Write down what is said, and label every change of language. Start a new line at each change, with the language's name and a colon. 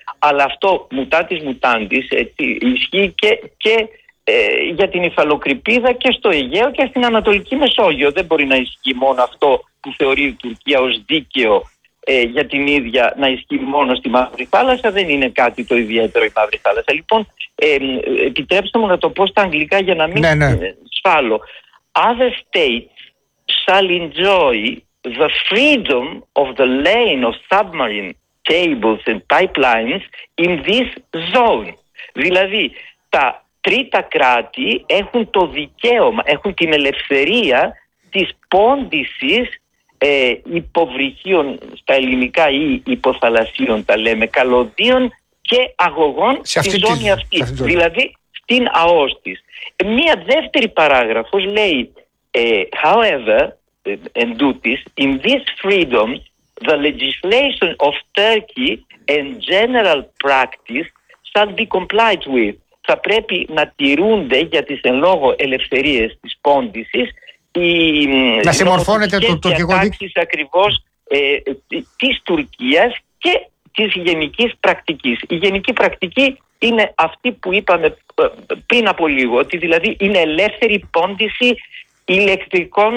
Greek: Αλλά αυτό μουτάντης μουτάντης ισχύει και για την υφαλοκρηπίδα και στο Αιγαίο και στην Ανατολική Μεσόγειο. Δεν μπορεί να ισχύει μόνο αυτό που θεωρεί η Τουρκία ως δίκαιο για την ίδια να ισχύει μόνο στη Μαύρη Θάλασσα. Δεν είναι κάτι το ιδιαίτερο η Μαύρη Θάλασσα. Λοιπόν, επιτρέψτε μου να το πω στα αγγλικά για να μην σφάλω.
English: Other states shall enjoy the freedom of the lane of submarine cables and pipelines in this zone.
Greek: Δηλαδή, τα τρίτα κράτη έχουν το δικαίωμα, έχουν την ελευθερία της πόντισης υποβρυχίων, στα ελληνικά ή υποθαλασσίων τα λέμε, καλωδίων και αγωγών στη ζώνη αυτή, δηλαδή στην ΑΟΣ της. Μία δεύτερη παράγραφος λέει,
English: however,
Greek: εν τούτης,
English: in this freedom, the legislation of Turkey and general practice shall be complied with.
Greek: Θα πρέπει να τηρούνται για τις εν λόγω ελευθερίες της πόντισης να συμμορφώνεται το τουρκικό δίκαιο ακριβώς της Τουρκίας και της γενικής πρακτικής. Η γενική πρακτική είναι αυτή που είπαμε πριν από λίγο, ότι δηλαδή είναι ελεύθερη πόντιση ηλεκτρικών.